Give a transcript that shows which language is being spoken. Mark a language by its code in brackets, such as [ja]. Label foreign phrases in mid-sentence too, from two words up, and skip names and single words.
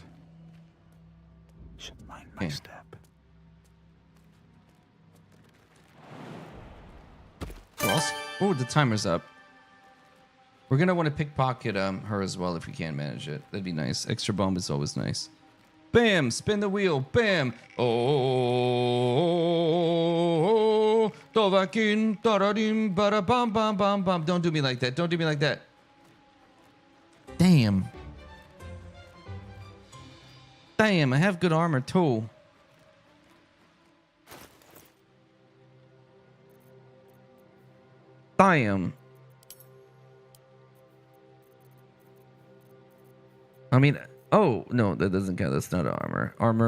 [en] Should mind my Okay. step. Oh, the timer's up. We're gonna want to pickpocket her as well if we can manage it. That'd be nice. Extra bomb is always nice. Bam! Spin the wheel. Bam! Oh, Tovakin, taradim, bada bam bam bam bam. Don't do me like that. Don't do me like that. Damn. Damn, I have good armor too. Damn. I mean, oh, no, that doesn't count.